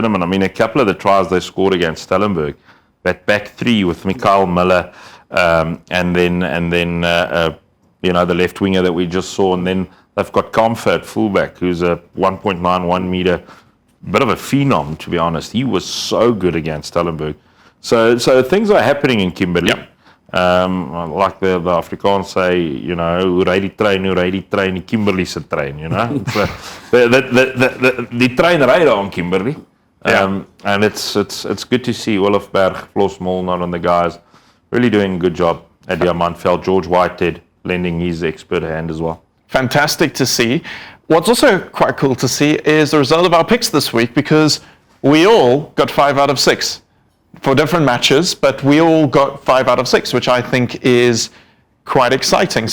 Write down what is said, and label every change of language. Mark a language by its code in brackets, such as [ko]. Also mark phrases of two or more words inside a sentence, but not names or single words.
[en] I mean, a couple of the tries they scored against Stellenberg, that back 3 with Mikael Miller, and then the left winger that we just saw, and then they've got Comfort fullback, who's a 1.91 meter bit of a phenom, to be honest. He was so good against Stellenbosch. So things are happening in Kimberley. Yep. Like the Afrikaans say, you know, [af] hoe ry die trein, die Kimberley se trein, [en] you know. So, the [af] trein ry daar [en] in Kimberley. And it's good to see Olofberg, Floss Molnar and the guys really doing a good job at Diamantveld. George Whitehead lending his expert hand as well. Fantastic to see. What's also quite cool to see is the result of our picks this week, because we all got 5 out of 6 for different matches, but we all got 5 out of 6, which I think is quite exciting.